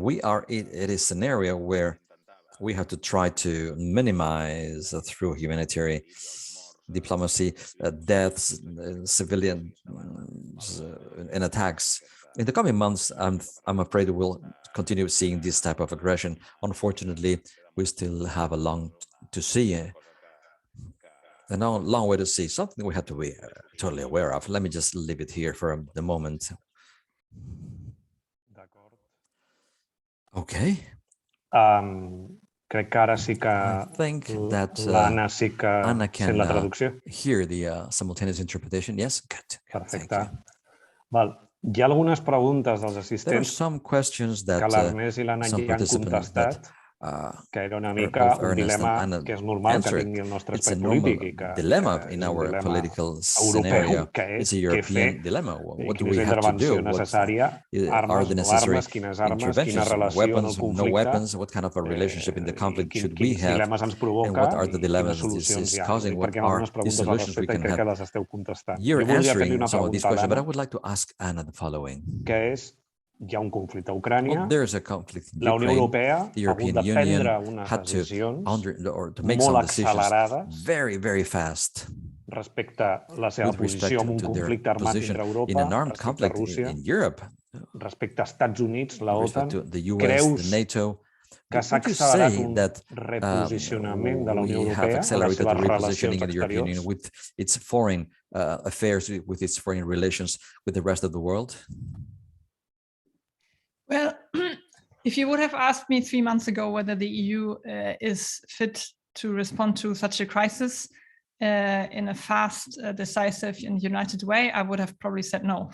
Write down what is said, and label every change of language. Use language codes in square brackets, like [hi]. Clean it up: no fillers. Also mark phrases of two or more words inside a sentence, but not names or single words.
[en] We are in a scenario where we have to try to minimize through humanitarian diplomacy deaths, civilian and attacks. In the coming months, I'm afraid we'll continue seeing this type of aggression. Unfortunately, we still have a long way to see. Something we have to be totally aware of. Let me just leave it here for the moment. Okay. [ca] Crec que ara sí que [en] I think that [ca] l'Anna sí que Anna sent la [en] can [ca] traducció. [en] hear the simultaneous interpretation. Yes, good. Thank [ca] Perfecte. [en] you. [ca] Val. Hi ha algunes preguntes dels [en] There are [ca] assistents [en] some questions [ca] que [en] that [ca] l'Ernest i l'Anna [en] some [ca] ja han [en] participants [ca] contestat, que era una mica [en] both [ca] un [en] Ernest [ca] dilema [en] and Anna [ca] que és normal que [en] answered. [ca] tingui el nostre [en] It's a [ca] aspect [en] normal [ca] polític i que [en] dilemma [ca] és [en] in [ca] un [en] our [ca] dilema [en] political [ca] europeu, [en] scenario. [ca] que [en] It's [ca] és [en] a [ca] què [en] European [ca] fer [en] dilemma. [ca] i [en] What do [ca] quina [en] we [ca] és la [en] have to [ca] intervenció [en] do? What [ca] necessària, [en] are [ca] armes, [en] the [ca] no [en] necessary [ca] armes, quines armes, quina [en] interventions? [ca] relació en el [en] Weapons, no [ca] conflicte, [en] weapons? What kind of a relationship in the conflict should we [ca] quins [en] have? [ca] dilemes ens [en] And [ca] provoca [en] what are the [ca] i quines [en] dilemmas this [ca] solucions [en] is [ca] hi ha. [en] causing? What [ca] Perquè hi ha [en] are [ca] algunes [en] the [ca] preguntes al [en] solutions we [ca] respecte i [en] can [ca] crec que [en] have? [ca] les esteu contestant. [en] You're [ca] Jo voldria fer-li [en] answering [ca] una [en] some of these [ca] pregunta a [en] questions, but I [ca] l'Anna, [en] would like to ask Anna the following. [ca] que és, hi ha un conflicte a Ucrània, [en] Well, there's a conflict in [ca] la Unió [en] Ukraine. [ca] Europea [en] The [ca] ha hagut [en] European [ca] de prendre [en] Union [ca] unes [en] had to [ca] decisions [en] to make [ca] molt [en] some decisions [ca] accelerades [en] very, very fast [ca] respecte a la seva [en] with respect [ca] posició en un [en] to their [ca] conflicte armat [en] position [ca] entre [en] in [ca] Europa, [en] an armed [ca] respecte a [en] conflict [ca] Rússia, [en] in Europe, [ca] respecte a Estats Units, la [en] with respect [ca] OTAN. [en] to the US, [ca] Creus [en] the NATO. [ca] que s'ha [en] Would you [ca] accelerat [en] say [ca] un [en] that [ca] reposicionament de la Unió [en] we have [ca] Europea en les [en] accelerated the [ca] seves [en] repositioning [ca] relacions [en] in the European [ca] exteriors? [en] Union with its foreign affairs, with its foreign relations with the rest of the world? Well, if you would have asked me 3 months ago whether the EU is fit to respond to such a crisis in a fast, decisive and united way, I would have probably said no.